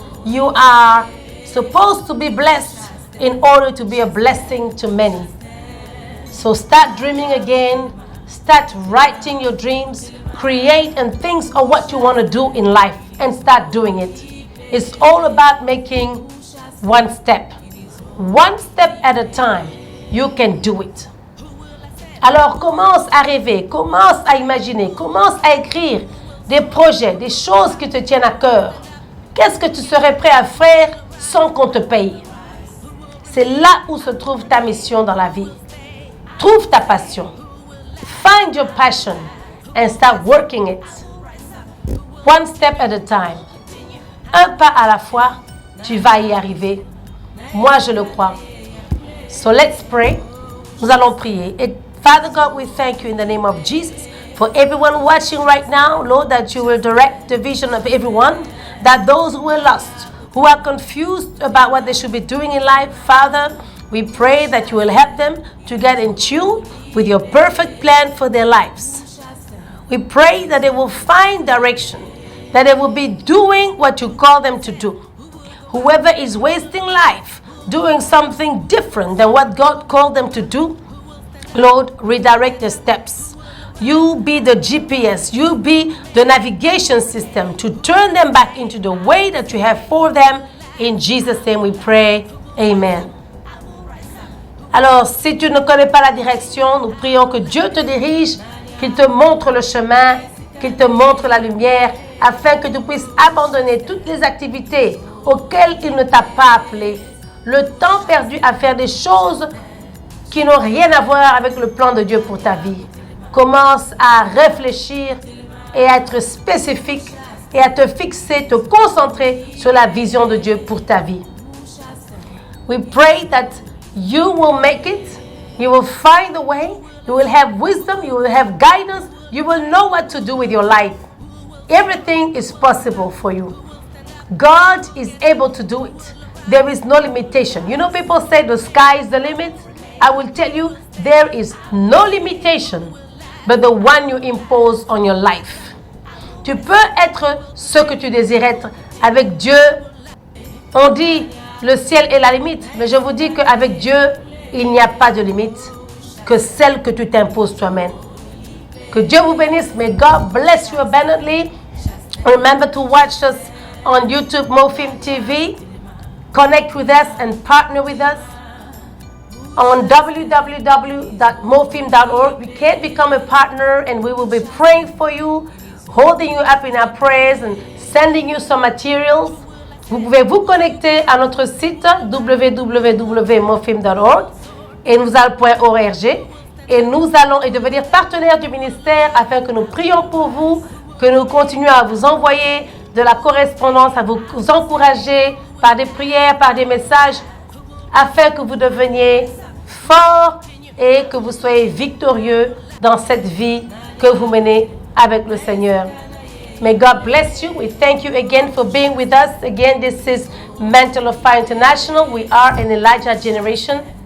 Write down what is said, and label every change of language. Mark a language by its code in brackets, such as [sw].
[en] You are supposed to be blessed in order to be a blessing to many. So start dreaming again. Start writing your dreams. Create and think of what you want to do in life and start doing it. It's all about making one step. One step at a time. You can do it. [fr] Alors commence à rêver, commence à imaginer, commence à écrire des projets, des choses qui te tiennent à cœur. Qu'est-ce que tu serais prêt à faire sans qu'on te paye? C'est là où se trouve ta mission dans la vie. Trouve ta passion. Find your passion and start working it. One step at a time. Un pas à la fois, tu vas y arriver. Moi, je le crois. [en] So let's pray. [fr] Nous allons prier. [en] Et Father God, we thank you in the name of Jesus for everyone watching right now, Lord, that you will direct the vision of everyone, that those who are lost, who are confused about what they should be doing in life, Father, we pray that you will help them to get in tune with your perfect plan for their lives. We pray that they will find direction, that they will be doing what you call them to do. Whoever is wasting life, doing something different than what God called them to do, Lord, redirect their steps. You be the GPS, you be the navigation system to turn them back into the way that you have for them. In Jesus' name we pray. Amen. [fr] Alors, si tu ne connais pas la direction, nous prions que Dieu te dirige, qu'il te montre le chemin, qu'il te montre la lumière, afin que tu puisses abandonner toutes les activités auxquelles il ne t'a pas appelé. Le temps perdu à faire des choses qui n'ont rien à voir avec le plan de Dieu pour ta vie. Commence à réfléchir et à être spécifique et à te fixer, te concentrer sur la vision de Dieu pour ta vie. [en] We pray that you will make it, you will find a way, you will have wisdom, you will have guidance, you will know what to do with your life. Everything is possible for you. God is able to do it. There is no limitation. You know, people say the sky is the limit. I will tell you, there is no limitation but the one you impose on your life. [fr] Tu peux être ce que tu désires être. Avec Dieu, on dit le ciel est la limite. Mais je vous dis qu'avec Dieu, il n'y a pas de limite que celle que tu t'imposes toi-même. Que Dieu vous bénisse. [en] May God bless you abundantly. Remember to watch us on YouTube, Mofim TV. Connect with us and partner with us on www.mofim.org. You can become a partner and we will be praying for you, holding you up in our prayers and sending you some materials. [fr] Vous pouvez vous connecter à notre site www.mofim.org et nous allons.org et nous allons devenir partenaires du ministère afin que nous prions pour vous, que nous continuions à vous envoyer de la correspondance, à vous encourager par des prières, par des messages, afin que vous deveniez forts et que vous soyez victorieux dans cette vie que vous menez avec le Seigneur. [en] May God bless you. We thank you again for being with us. Again, this is Mantle of Fire International. We are an Elijah generation.